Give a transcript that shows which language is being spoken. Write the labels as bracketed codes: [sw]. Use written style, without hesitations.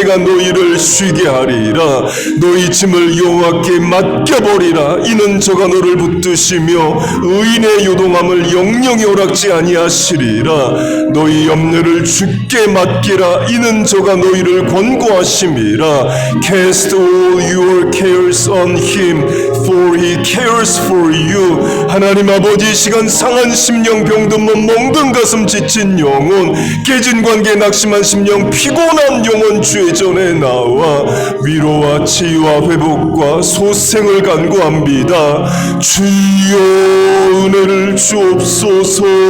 [ko] 내가 너희를 쉬게 하리라. 너희 짐을 여호와께 맡겨버리라. 이는 저가 너를 붙드시며 의인의 요동함을 영영이 허락지 아니하시리라. 너희 염려를 주께 맡기라. 이는 저가 너희를 권고하심이라. [en] Cast all your cares on him, for he cares for you. [ko] 하나님 아버지, 시간 상한 심령, 병든 몸, 멍든 가슴, 지친 영혼, 깨진 관계, 낙심한 심령, 피곤한 영혼 주의 전에 나와 위로와 치유와 회복과 소생을 간구합니다. 주여 은혜를 주옵소서.